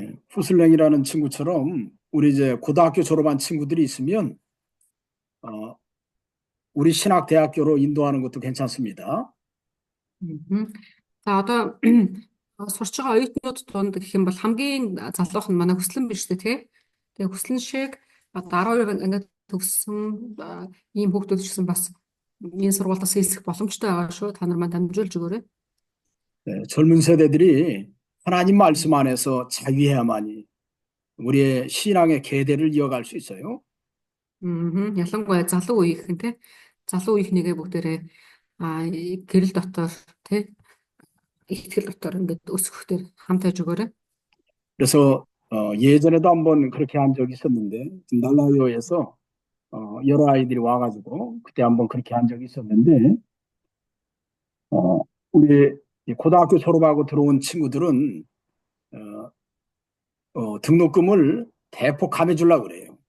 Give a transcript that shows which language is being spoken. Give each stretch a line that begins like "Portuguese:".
Korean: 후슬랭이라는 친구처럼 우리 이제 고등학교 졸업한 친구들이 있으면 우리 신학대학교로 인도하는 것도 괜찮습니다.
Mongolian: За одоо сурч байгаа оюутнууд донд гэх юм бол хамгийн залуух нь манай хүслэн биш үү те. Тэгээ хүслэн шиг одоо 12 ангид төгссөн ийм хүүхдүүд ч гэсэн бас энэ сургуультаас хэлсэх боломжтой байгаа шүү. та нар маань дамжуулж өгөөрэй.
Korean: 젊은 세대들이 하나님 말씀 안에서 자유해야만이 우리의 신앙의 계대를 이어갈 수 있어요.
Mongolian: ялангуяа залуу үеийнхэн те. залуу үеийнхнийгээ бүгдээрээ гэрэл дотор те итгэл дотор ингээд өсгөхдөр хамт хайж өгөөрэй.
Korean: 그래서 예전에도 한번 그렇게 한 적이 있었는데 날라요에서 여러 아이들이 와가지고 그때 한번 그렇게 한 적이 있었는데 우리 고등학교 졸업하고 들어온 친구들은 등록금을 대폭 감해주려고 그래요.